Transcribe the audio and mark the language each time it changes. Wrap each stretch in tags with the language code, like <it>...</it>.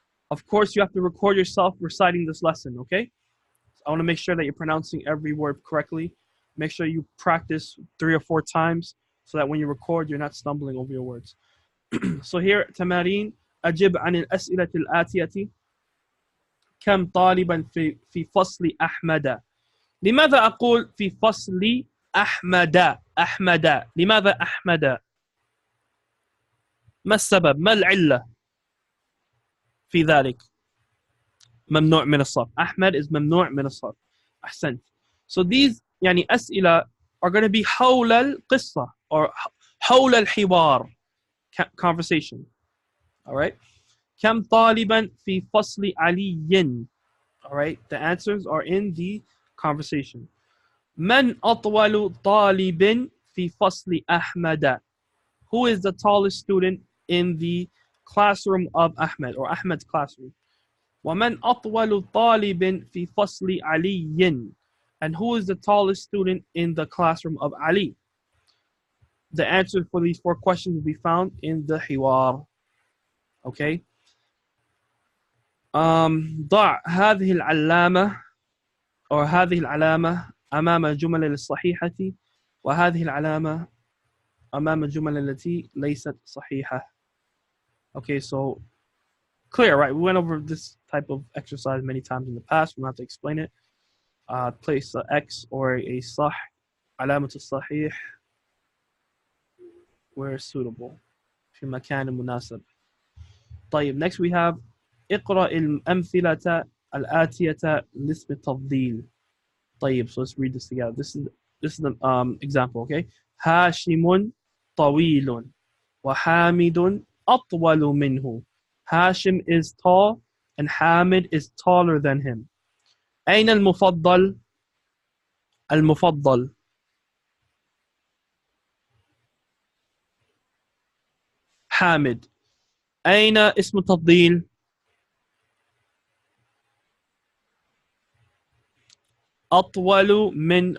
<en>Of course, you have to record yourself reciting this lesson, okay? I want to make sure that you're pronouncing every word correctly. Make sure you practice 3 or 4 times so that when you record, you're not stumbling over your words. So here, تمارين.</en> <ar>أجب عن الأسئلة الآتية. كم طالبا في فصل أحمد؟ لماذا أقول في فصل أحمد؟ أحمد. لماذا أحمد؟ ما السبب؟ ما العلة في ذلك؟ ممنوع من الصرف. أحمد is ممنوع من الصرف. أحسنت.</ar> <en>So these يعني أسئلة are going to be</en> <ar>حول القصة</ar> <en>or</en> <ar>حول الحوار. Conversation. Alright. كم طالبا في فصل علي? Alright.</ar> <en>The answers are in the conversation.</en> <ar>من أطول طالب في فصل أحمد?</ar> <en>Who is the tallest student in the classroom of Ahmed or Ahmed's classroom?</en> <ar>ومن أطول طالب في فصل علي?</ar> <en>And who is the tallest student in the classroom of Ali? The answer for these 4 questions will be found in the حوار. Okay.</en> <ar>ضع هذه العلامة أو هذه العلامة أمام الجمل الصحيحة وهذه العلامة أمام الجمل التي ليست صحيحة.</ar> <en>Okay, so clear, right? We went over this type of exercise many times in the past. We don't have to explain it. Place a X or a</en> <ar>صح علامة الصحيح</ar> <en>where suitable</en> <ar>في مكان مناسب. طيب,</ar> <en>next we have</en> <ar>اقرأ الأمثلة الآتية لاسم التفضيل.</ar> <en>طيب, so let's read this together. This is the example, okay?</en> <ar>هاشم طويل وحامد أطول منه.</ar> <en>Hashim is tall and Hamid is taller than him.</en> <ar>أين المفضل؟ المفضل. حامد. أين اسم التفضيل؟ أطول من.</ar>